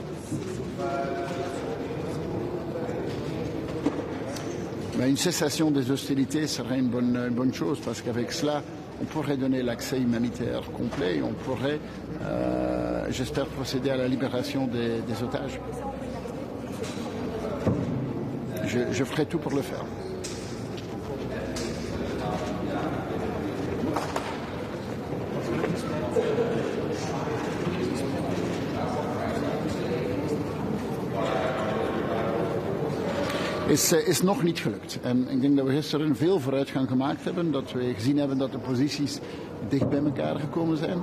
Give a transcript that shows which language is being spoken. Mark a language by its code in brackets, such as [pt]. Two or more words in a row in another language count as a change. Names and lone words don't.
[fr] Une cessation des hostilités serait une bonne chose parce qu'avec cela, on pourrait donner l'accès humanitaire complet et on pourrait, j'espère, procéder à la libération des otages. Je ferai tout pour le faire. [nl] Is nog niet gelukt. En ik denk dat we gisteren veel vooruitgang gemaakt hebben. Dat we gezien hebben dat de posities dicht bij elkaar gekomen zijn.